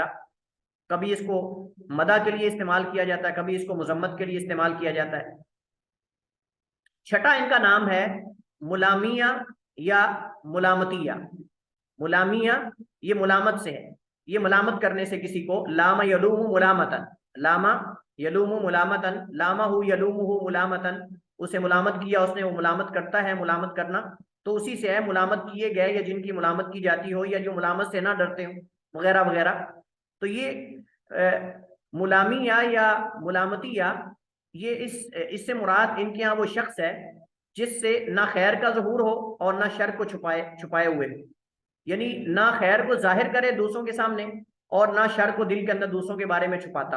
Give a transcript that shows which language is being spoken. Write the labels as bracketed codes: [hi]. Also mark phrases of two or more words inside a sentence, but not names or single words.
[ur] کبھی اس کو مدح کے لیے استعمال کیا جاتا ہے، کبھی اس کو مذمت کے لیے استعمال کیا جاتا ہے۔ چھٹا ان کا نام ہے ملامیہ یا ملامتیہ۔ ملامیہ یہ ملامت سے ہے، یہ ملامت کرنے سے کسی کو، [ar] لام یلوم ملامتن، لامَ يَلومُ مَلامةً، لامَهُ يَلومُهُ مَلامةً, [ur] اسے ملامت کیا اس نے، وہ ملامت کرتا ہے، ملامت کرنا تو اسی سے ہے. ملامت کیے گئے یا جن کی ملامت کی جاتی ہو یا جو ملامت سے نہ ڈرتے ہو وغیرہ وغیرہ. تو یہ ملامیہ یا ملامتیہ، یہ اس سے مراد ان کے یہاں وہ شخص ہے جس سے نہ خیر کا ظہور ہو اور نہ شر کو چھپائے ہوئے، یعنی نہ خیر کو ظاہر کرے دوسروں کے سامنے اور نہ شر کو دل کے اندر دوسروں کے بارے میں چھپاتا.